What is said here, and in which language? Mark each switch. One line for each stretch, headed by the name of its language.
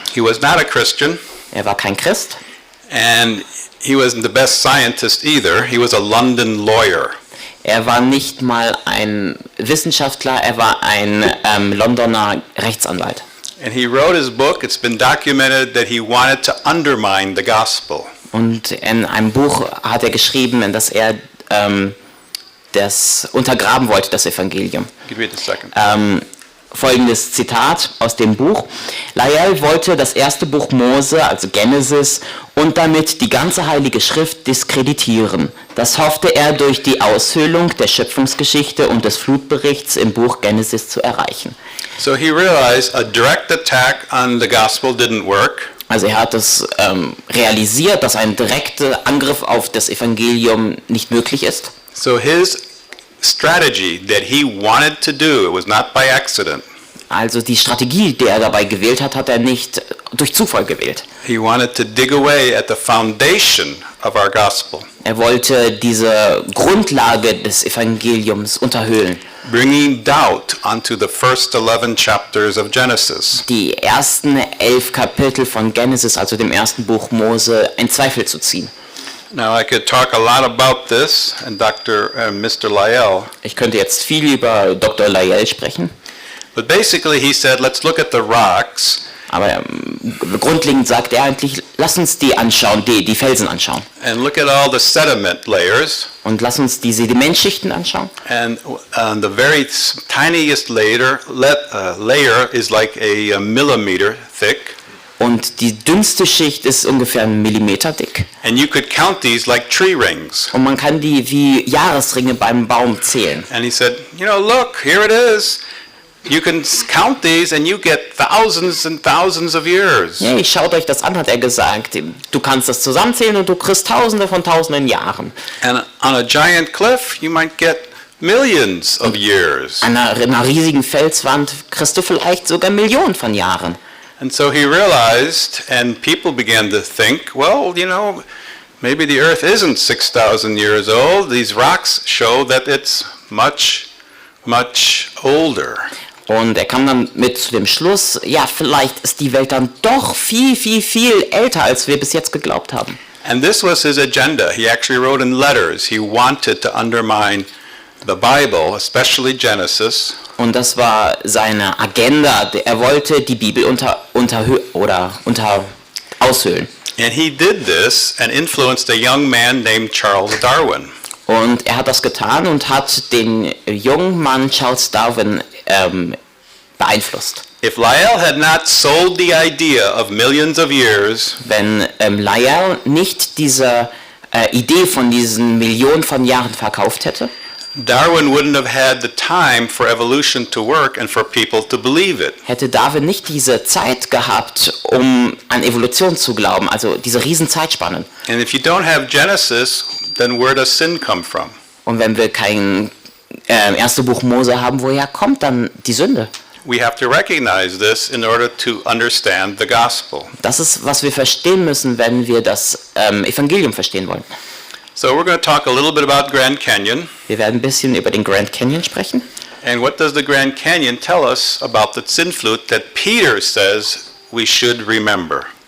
English: He was not a Christian.
German: Er war kein Christ.
English: And he wasn't the best scientist either. He was a London lawyer.
German: Er war nicht mal ein Wissenschaftler, er war ein Londoner Rechtsanwalt.
English: And he wrote his book. It's been documented that he wanted to undermine the gospel.
German: Und in einem Buch hat er geschrieben, dass er das untergraben wollte, das Evangelium.
English: Give me a second.
German: Folgendes Zitat aus dem Buch. Lyell wollte das erste Buch Mose, also Genesis, und damit die ganze Heilige Schrift diskreditieren. Das hoffte er durch die Aushöhlung der Schöpfungsgeschichte und des Flutberichts im Buch Genesis zu erreichen.
English: So he realized a direct attack on the gospel didn't work.
German: Also er hat es realisiert, dass ein direkter Angriff auf das Evangelium nicht möglich ist.
English: So his strategy that he wanted to do, it was not by accident.
German: Also die Strategie, die er dabei gewählt hat, hat er nicht durch Zufall gewählt.
English: He wanted to dig away at the foundation of our gospel.
German: Er wollte diese Grundlage des Evangeliums unterhöhlen.
English: Bringing doubt onto the first 11 chapters of Genesis.
German: Die ersten 11 Kapitel von Genesis, also dem ersten Buch Mose, in Zweifel zu ziehen.
English: Now I could talk a lot about this and Mr. Lyell.
German: Ich könnte jetzt viel über Dr. Lyell sprechen.
English: But basically he said, let's look at the rocks.
German: Aber grundlegend sagt er eigentlich, lass uns die anschauen, die Felsen anschauen.
English: And look at all the sediment layers.
German: Und lass uns die Sedimentschichten anschauen.
English: And the very tiniest layer is like a millimeter thick.
German: Und die dünnste Schicht ist ungefähr 1 Millimeter dick.
English: And you could count these like tree rings.
German: Und man kann die wie Jahresringe beim Baum zählen.
English: And he said, look, here it is. You can count these and you get thousands and thousands of years.
German: Ja, schaut euch das an, hat er gesagt. Du kannst das zusammenzählen und du kriegst Tausende von Tausenden Jahren.
English: And on a giant cliff, you might get millions of years.
German: An einer riesigen Felswand kriegst du vielleicht sogar Millionen von Jahren.
English: And so he realized, and people began to think, well, maybe the Earth isn't 6,000 years old. These rocks show that it's much, much older.
German: Und er kam dann mit zu dem Schluss, ja, vielleicht ist die Welt dann doch viel, viel, viel älter, als wir bis jetzt geglaubt haben.
English: And this was his agenda. He actually wrote in letters. He wanted to undermine the Bible, especially Genesis.
German: Und das war seine Agenda. Er wollte die Bibel aushöhlen.
English: And he did this and influenced a young man named Charles Darwin.
German: Und er hat das getan und hat den jungen Mann Charles Darwin beeinflusst.
English: If Lyell had not sold the idea of millions of years,
German: wenn Lyell nicht diese Idee von diesen Millionen von Jahren verkauft hätte,
English: Darwin wouldn't have had the time for evolution to work and for people to believe it.
German: Hätte Darwin nicht diese Zeit gehabt, um an Evolution zu glauben, also diese riesen Zeitspannen.
English: And if you don't have Genesis, then where does sin come from?
German: Und wenn wir kein erste Buch Mose haben, woher kommt dann die Sünde?
English: We have to recognize this in order to understand the gospel.
German: Das ist, was wir verstehen müssen, wenn wir das Evangelium verstehen wollen.
English: So we're going to talk a little bit about Grand Canyon.
German: Wir werden ein bisschen über den Grand Canyon sprechen.
English: And what does the Grand Canyon tell us about the Sintflut that Peter says we should remember?